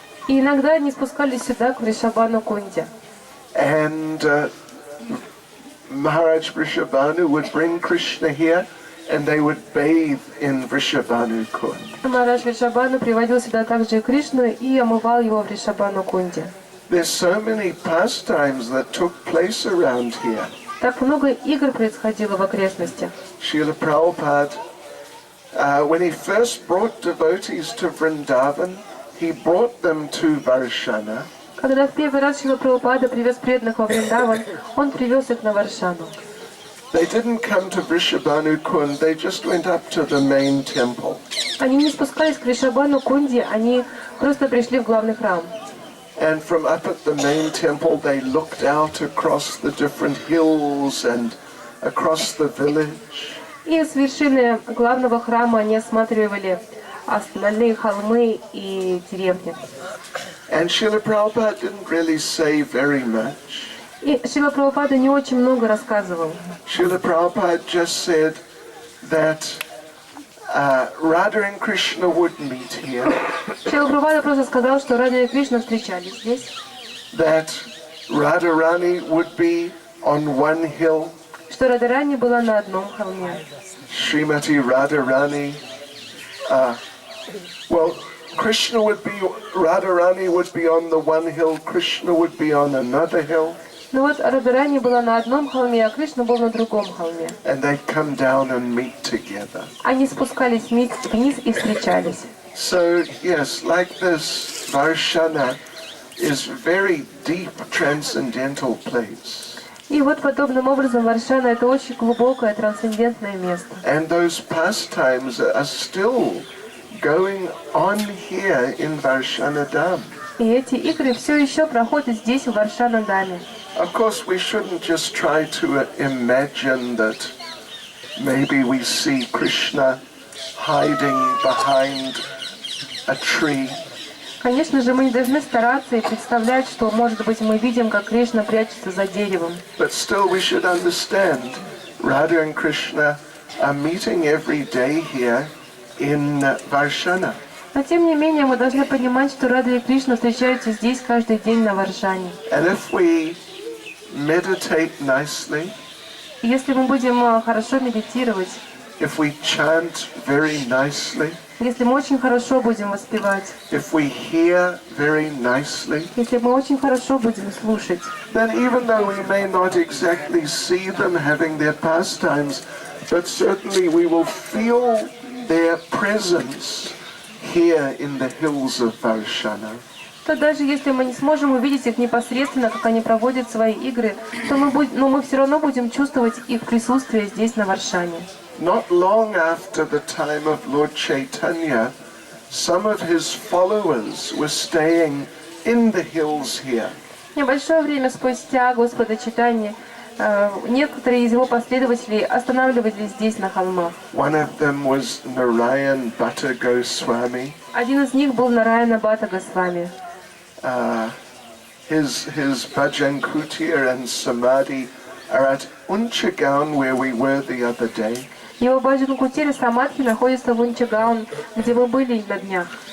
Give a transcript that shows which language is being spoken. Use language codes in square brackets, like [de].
[ru] И иногда они спускались сюда, к Вришабхану Кунде. [en] And Maharaj Vrishabhanu would bring Krishna here and they would bathe in Vrishabhanu Kund. [ru] Махарадж Вришабхану приводил сюда также и Кришну и омывал его в Вришабхану Кунде. [en] There's so many pastimes that took place around here. [ru] Так много игр происходило в окрестностях. [en] Srila Prabhupada, when he first brought devotees to Vrindavan, he brought them to Varshana. [ru] Когда в первый раз Шрила Прабхупада привез преданных во Вриндаван, он привез их на Варшану. [en] They didn't come to Vrishabhanu Kund, they just went up to the main temple. [ru] Они не спускались к Вришабхану Кунде, они просто пришли в главный храм. [en] And from up at the main temple, they looked out across the different hills and across the village. [ru] И с вершины главного храма они осматривали остальные холмы и деревни. [en] And Srila Prabhupada didn't really say very much. [ru] И Шрила Прабхупада не очень много рассказывал. [en] Srila Prabhupada just said that Radha and Krishna would meet here. [ru] Шрила Прабхупада просто сказал, что Радха и Кришна встречались здесь. [en] That Radharani would be on one hill. [ru] Что Радхарани была на одном холме. [en] Srimati Radharani, well, Radharani would be on the one hill, Krishna would be on another hill. [ru] Ну вот Радхарани была на одном холме, а Кришна был на другом холме. [en] And they'd come down and meet together. [ru] Они спускались вниз и встречались. [en] So, yes, like this, Varshana is very deep, transcendental place. [ru] И вот подобным образом Варшана — это очень глубокое, трансцендентное место. [en] And those pastimes are still going on here in Varshana Dham. [ru] И эти игры все еще проходят здесь, в Варшана-Даме. [en] Of course, we shouldn't just try to imagine that maybe we see Krishna hiding behind a tree. [ru] Конечно же, мы не должны стараться и представлять, что, может быть, мы видим, как Кришна прячется за деревом. [en] But still we should understand Radha and Krishna are meeting every day here in Varshana. [ru] Но, тем не менее, мы должны понимать, что Рада и Кришна встречаются здесь каждый день на Варшане. [en] And if we meditate nicely, [ru] Если мы будем хорошо медитировать, [en] if we chant very nicely, [ru] если мы очень хорошо будем воспевать, [en] if we hear very nicely, [ru] если мы очень хорошо будем слушать, [en] then even though we may not exactly see them having their pastimes, but certainly we will feel their presence here in the hills of Varshana. [ru] то даже если мы не сможем увидеть их непосредственно, как они проводят свои игры, то мы все равно будем чувствовать их присутствие здесь, на Варшане. [en] Not long after the time of Lord Chaitanya, some of his followers were staying in the hills here. [ru] Nебольшое время спустя Господа Чайтаньи некоторые из его последователей останавливались здесь, на холмах. [en] One of them was Narayan Bhatta Goswami. [ru] Один из них был Нараяна Бхатта Госвами. [en] His bhajan kutir and samadhi are at Unchagaon, where we were the other day. [ru] Его баджан кутир и самадхи находятся в Унчагаон, где мы были на днях.